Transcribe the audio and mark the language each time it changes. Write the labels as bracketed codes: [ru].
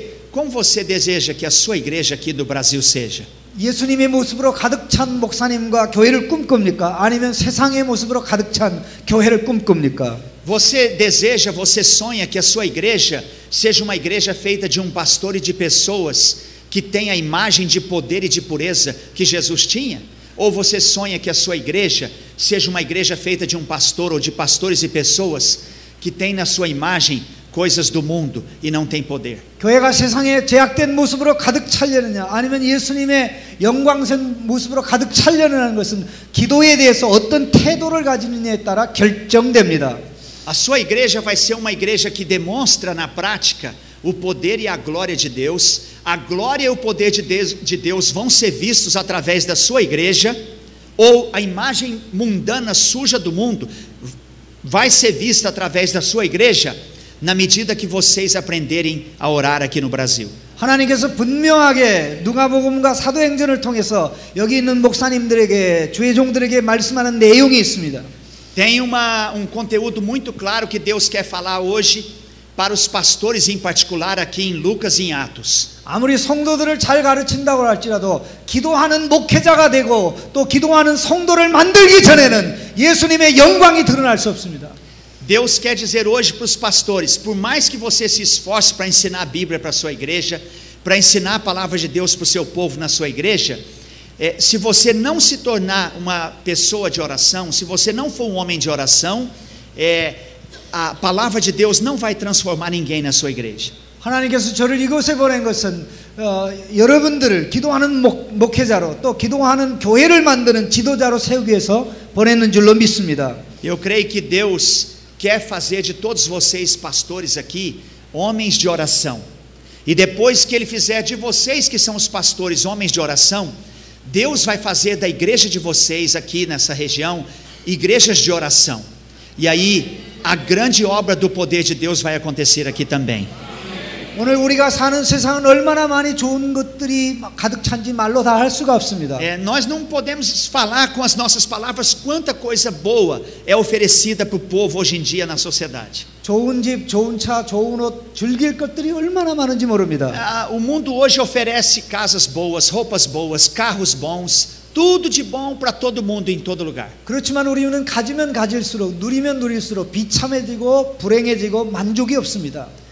[pt] Como você deseja que a sua igreja aqui do Brasil seja? [ko] 예수님의 모습으로 가득 찬 목사님과 교회를 꿈꿉니까? 아니면 세상의 모습으로 가득 찬 교회를 꿈꿉니까? [pt] Você sonha que a sua igreja seja uma igreja feita de um pastor e de pessoas que tem a imagem de poder e de pureza que Jesus tinha? Ou você sonha que a sua igreja seja uma igreja feita de um pastor ou de pastores e pessoas que tem na sua imagem coisas do mundo e não tem poder? [ko] 교회가 세상에 제약된 모습으로 가득 차려느냐 아니면 예수님의 영광스러운 모습으로 가득 차려느냐는 것은 기도에 대해서 어떤 태도를 가지느냐에 따라 결정됩니다. [pt] A sua igreja vai ser uma igreja que demonstra na prática o poder e a glória de Deus. A glória e o poder de Deus vão ser vistos através da sua igreja, ou a imagem mundana suja do mundo vai ser vista através da sua igreja, na medida que vocês aprenderem a orar aqui no Brasil. [ko] 하나님께서 분명하게 누가복음과 사도행전을 통해서 여기 있는 목사님들에게 주의 종들에게 말씀하는 내용이 있습니다. [pt] Tem um conteúdo muito claro que Deus quer falar hoje para os pastores em particular aqui em Lucas e em Atos. [ko] 아무리 성도들을 잘 가르친다고 할지라도 기도하는 목회자가 되고 또 기도하는 성도를 만들기 전에는 예수님의 영광이 드러날 수 없습니다. [pt] Deus quer dizer hoje para os pastores, por mais que você se esforce para ensinar a Bíblia para a sua igreja, para ensinar a palavra de Deus para o seu povo na sua igreja, se você não se tornar uma pessoa de oração, se você não for um homem de oração, a palavra de Deus não vai transformar ninguém na sua igreja. [ko] 하나님께서 저를 이곳에 보낸 것은 여러분들을 기도하는 목회자로 또 기도하는 교회를 만드는 지도자로 세우기 위해서 보냈는 줄로 믿습니다. [pt] Eu creio que Deus quer fazer de todos vocês pastores aqui homens de oração. E depois que Ele fizer de vocês que são os pastores homens de oração, Deus vai fazer da igreja de vocês aqui nessa região igrejas de oração. E aí a grande obra do poder de Deus vai acontecer aqui também. [ko] 오늘 우리가 사는 세상은 얼마나 많이 좋은 것들이 가득 찬지 말로 다 할 수가 없습니다. [pt] Nós não podemos falar com as nossas palavras quanta coisa boa é oferecida para o povo hoje em dia na sociedade. [ko] 좋은 집, 좋은 차, 좋은 옷, 즐길 것들이 얼마나 많은지 모릅니다. [pt] O mundo hoje oferece casas boas, roupas boas, carros bons, tudo de bom para todo mundo em todo lugar. [ko] 그렇지만 우리는 가지면 가질수록 누리면 누릴수록 비참해지고 불행해지고 만족이 없습니다.